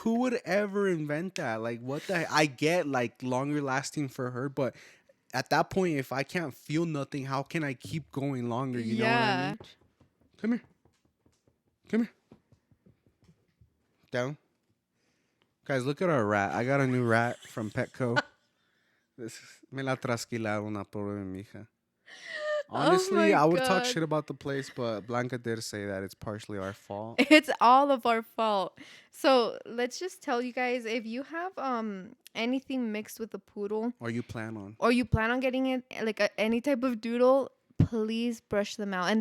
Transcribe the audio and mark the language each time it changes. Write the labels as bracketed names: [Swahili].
[English] Who would ever invent that? Like, what the? I get like longer lasting for her, but at that point, if I can't feel nothing, how can I keep going longer? You know what I Yeah. mean? Come here, come here, down, guys. Look at our rat. I got a new rat from Petco. [Spanish] This me la trasquilaron una pobre mija. [English] Oh Honestly, my I would talk God. shit about the place, but Blanca did say that it's partially our fault. It's all of our fault. So let's just tell you guys, if you have anything mixed with a poodle Or you plan on? or you plan on getting it like any type of doodle, please brush them out.